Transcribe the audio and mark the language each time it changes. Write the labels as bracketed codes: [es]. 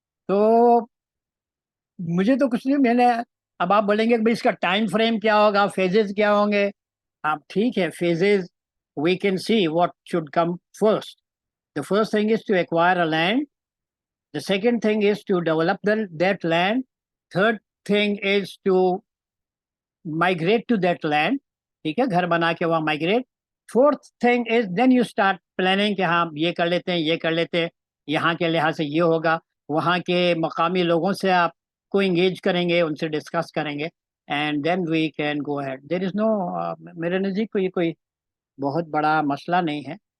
[ur] تو مجھے تو کچھ نہیں، میں نے اب آپ بولیں گے کہ اس کا ٹائم فریم کیا ہوگا، فیزز کیا ہوں گے. آپ ٹھیک ہے، phases [en] we can see what should come first. The first thing is to acquire a land. The second thing is to develop that land. Third thing is to migrate to that land. [ur] ٹھیک ہے، گھر بنا کے وہاں migrate. [en] Fourth thing is then you start planning [ur] کہ ہاں یہ کر لیتے ہیں، یہ کر لیتے ہیں، یہاں کے لحاظ سے یہ ہوگا، وہاں کے مقامی لوگوں سے آپ کو انگیج کریں گے، ان سے ڈسکس کریں گے، [en] and then we can go ahead. There is no [ur] میرے نزدیک کوئی بہت بڑا مسئلہ نہیں ہے.